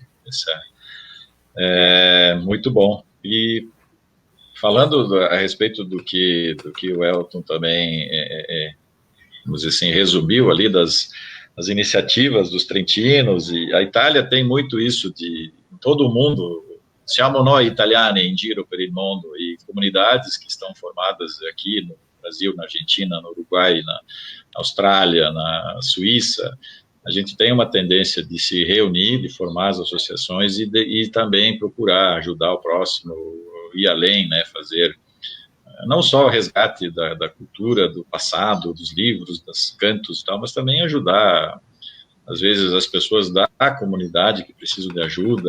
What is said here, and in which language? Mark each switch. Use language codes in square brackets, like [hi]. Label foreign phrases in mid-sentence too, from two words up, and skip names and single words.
[pt] Isso é muito bom. E falando a respeito do que o Elton também vamos dizer assim, resumiu ali das iniciativas dos trentinos, e a Itália tem muito isso de todo mundo, [it] siamo noi italiani in giro per il mondo, [pt] e comunidades que estão formadas aqui no Brasil, na Argentina, no Uruguai, na Austrália, na Suíça, a gente tem uma tendência de se reunir, de formar as associações e também procurar ajudar o próximo, ir além, né, fazer não só o resgate da cultura, do passado, dos livros, dos cantos e tal, mas também ajudar, às vezes, as pessoas da comunidade que precisam de ajuda.